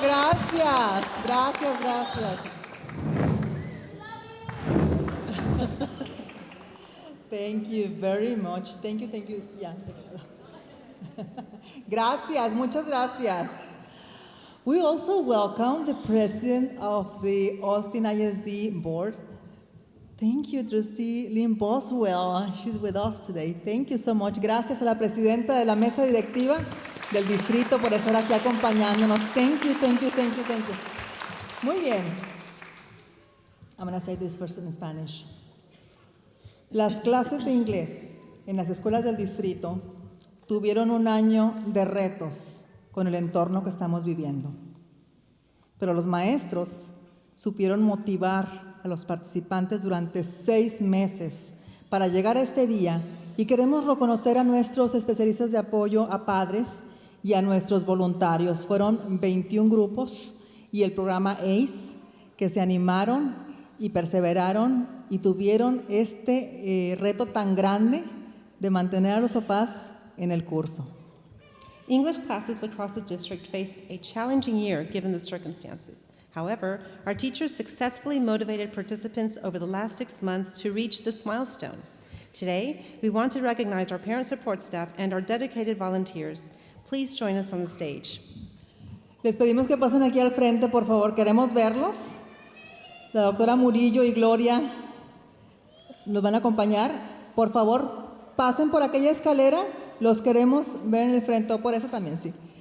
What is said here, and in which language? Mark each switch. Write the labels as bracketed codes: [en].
[es] Gracias, gracias, gracias. [en] Thank you very much. Thank you, thank you. Yeah. [es] Gracias, muchas gracias. [en] We also welcome the president of the Austin ISD board. Thank you, Trustee Lynn Boswell. She's with us today. Thank you so much. [es] Gracias a la presidenta de la mesa directiva del distrito por estar aquí acompañándonos. [en] Thank you, thank you, thank you, thank you. [es] Muy bien. [en] I'm going to say this first in Spanish. [es] Las clases de inglés en las escuelas del distrito tuvieron un año de retos con el entorno que estamos viviendo. Pero los maestros supieron motivar a los participantes durante 6 meses para llegar a este día, y queremos reconocer a nuestros especialistas de apoyo a padres y a nuestros voluntarios. Fueron 21 grupos y el programa ACE que se animaron y perseveraron y tuvieron este reto tan grande de mantener a los papás en el curso. [en] English classes across the district faced a challenging year given the circumstances. However, our teachers successfully motivated participants over the last 6 months to reach this milestone. Today, we want to recognize our parent support staff and our dedicated volunteers. Please join us on the stage. [es] Les pedimos que pasen aquí al frente, por favor. Queremos verlos. La doctora Murillo y Gloria nos van a acompañar. Por favor, pasen por aquella escalera. Los queremos ver en el frente, o por eso también, sí.